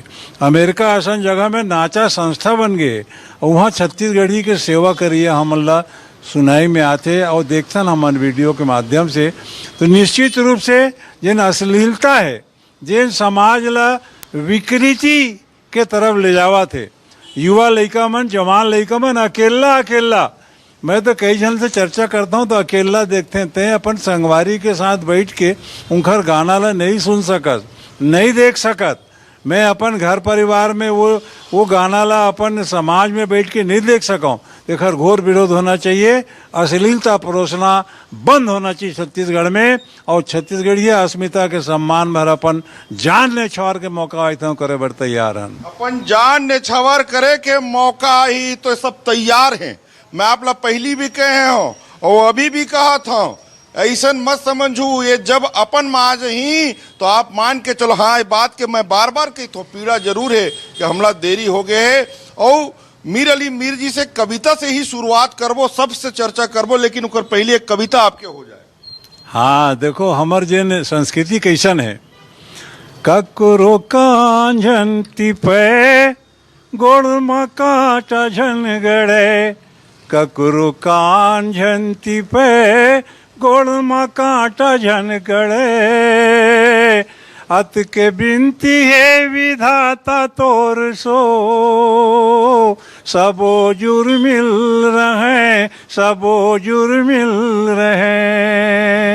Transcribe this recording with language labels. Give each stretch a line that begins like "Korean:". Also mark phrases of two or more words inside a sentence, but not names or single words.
Chhattisgarhi: अमेरिका ऐसा जगह में नाचा संस्था बन गए और वहाँ छत्तीसगढ़ी के सेवा करिए हम ला सुनाई में आते और देखते न हमन वीडियो के माध्यम से। तो निश्चित रूप से जिन अश्लीलता है, जिन समाज ला विकृति के तरफ ले जावा थे, युवा लड़का मन, जवान लड़का मन अकेला मैं तो कई जन से चर्चा करता हूँ तो अकेला देखते हैं। अपन संगवारी के साथ बैठ के उनकर गाना ला नहीं सुन सकत, नहीं देख सकत। मैं अपन घर परिवार में वो गाना ला अपन समाज में बैठ के नहीं देख सकूँ। एकर घोर विरोध होना चाहिए। अश्लीलता परोसना बंद होना चाहिए छत्तीसगढ़ में। और छत्तीसगढ़ी अस्मिता के सम्मान में अपन जान ने छवार के मौका आई था करे बड़ तैयार हैं। अपन जान ने छवार करे के मौका ही तो सब तैयार हैं। मैं आप ला पहली भी कहे हो और अभी भी कहा था, ऐसा मत समझू ये जब अपन माँ ही तो आप मान के चलो। हाँ, ये बात के मैं बार बार कही तो पीड़ा जरूर है कि हमला देरी हो गए है। और मीर अली मीर जी से कविता से ही शुरुआत करबो, सबसे चर्चा करबो, लेकिन उकर पहले एक कविता आपके हो जाए। हाँ देखो, हमर जिन संस्कृति कैसन है, ककरो कांझंती पे गोड़ में कांटा झन गड़े, ककरो कांझंती पे गोड़ में कांटा झन गड़े, अत के बिनती है विधाता तोर सो, सबो जुर मिल रहे, सबो जुर मिल रहे।